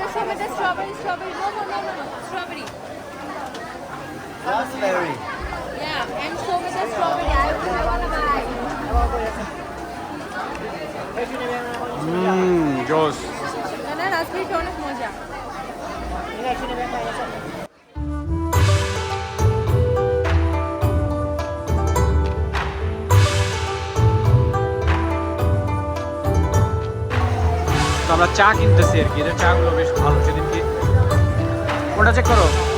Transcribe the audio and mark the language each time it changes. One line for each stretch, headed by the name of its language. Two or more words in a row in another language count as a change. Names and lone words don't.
English: strawberry, strawberry, no, strawberry. raspberry。 Yeah, and show me the strawberry. I wanna buy.
Chinese: 可以去那边吗？
Bangla: জোস। না না, রাসবেরিটা অনেক মজা।
Chinese: 你可以去那边看一下。
Bangla: তো আমরা চা কিনতেছি আর কি, এদের চাগুলো বেশ ভালো। সেদিনকে ওটা চেক করো।